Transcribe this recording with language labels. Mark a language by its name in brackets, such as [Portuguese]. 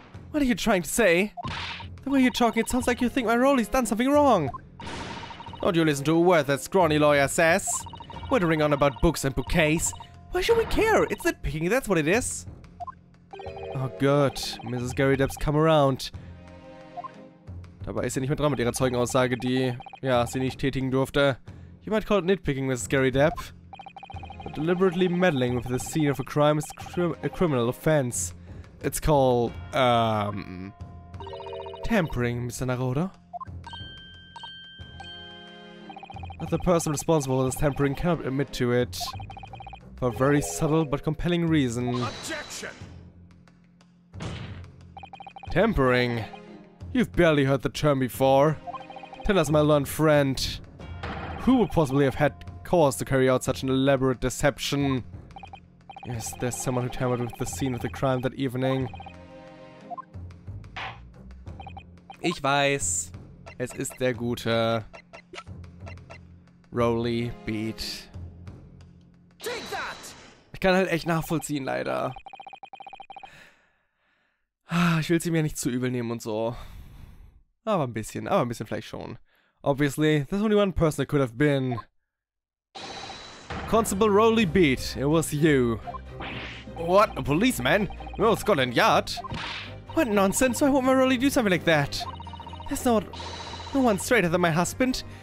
[English] What are you trying to say? The way you're talking, it sounds like you think my Rolly's done something wrong. Don't you listen to a word that scrawny lawyer says. Whittering on about books and bouquets. Why should we care? It's nitpicking, that's what it is. [German] Oh Gott, [English] Mrs. Garrideb's come around. [German] Dabei ist sie nicht mehr dran mit ihrer Zeugenaussage, die, ja, sie nicht tätigen durfte. [English] You might call it nitpicking, Mrs. Garrideb. But deliberately meddling with the scene of a crime is a criminal offense. It's called, tampering, Mr. Naroda. But the person responsible for this tampering cannot admit to it. For a very subtle but compelling reason. Objection! Tampering? You've barely heard the term before. Tell us, my learned friend. Who would possibly have had cause to carry out such an elaborate deception? Yes, there's someone who tampered with the scene of the crime that evening. [German] Ich weiß. Es ist der gute Rolly Beat. Ich kann halt echt nachvollziehen, leider. Ich will sie mir nicht zu übel nehmen und so. Aber ein bisschen vielleicht schon. [English] Obviously, there's only one person it could have been. Constable Rolly Beat, it was you. What? A policeman? No, Scotland Yard? What nonsense, why would my Rolly do something like that? There's no one straighter than my husband.